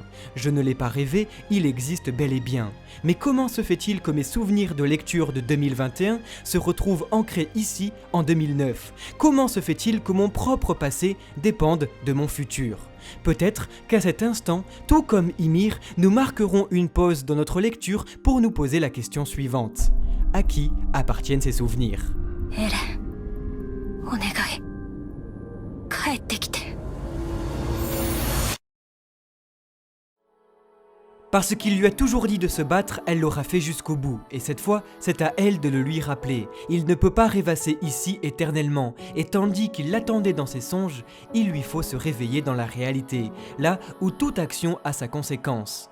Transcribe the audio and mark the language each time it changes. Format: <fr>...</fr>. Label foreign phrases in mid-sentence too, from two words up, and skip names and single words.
<fr>Je ne l'ai pas rêvé, il existe bel et bien. Mais comment se fait-il que mes souvenirs de lecture de 2021 se retrouvent ancrés ici en 2009 ? Comment se fait-il que mon propre passé dépende de mon futur ? Peut-être qu'à cet instant, tout comme Ymir, nous marquerons une pause dans notre lecture pour nous poser la question suivante. À qui appartiennent ces souvenirs ?</fr> <ja>エレン、お願い、帰ってきて。</ja> <fr>Parce qu'il lui a toujours dit de se battre, elle l'aura fait jusqu'au bout, et cette fois, c'est à elle de le lui rappeler. Il ne peut pas rêvasser ici éternellement, et tandis qu'il l'attendait dans ses songes, il lui faut se réveiller dans la réalité, là où toute action a sa conséquence.</fr>